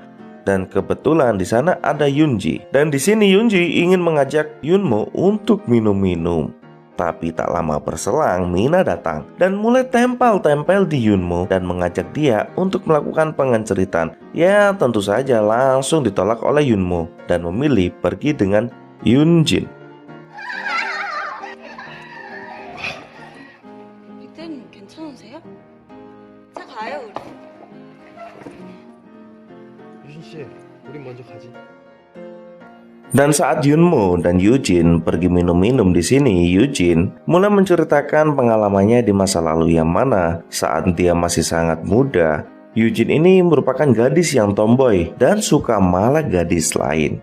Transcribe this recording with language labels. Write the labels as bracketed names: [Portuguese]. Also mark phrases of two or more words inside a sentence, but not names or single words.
[Indonesian] Dan kebetulan di sana ada Yunji. Dan di sini Yunji ingin mengajak Yunmo untuk minum-minum. Tapi tak lama berselang, Mina datang dan mulai tempel-tempel di Yunmo dan mengajak dia untuk melakukan pengenceritan. Ya, tentu saja langsung ditolak oleh Yunmo dan memilih pergi dengan Yunjin. [Korean] 빅대님 괜찮으세요? 자 가요 우리. 유진 씨, 우린 먼저 가지. [Indonesian] Dan saat Yunmo dan Yujin pergi minum-minum di sini, Yujin mulai menceritakan pengalamannya di masa lalu yang mana saat dia masih sangat muda, Yujin ini merupakan gadis yang tomboy dan suka malak gadis lain.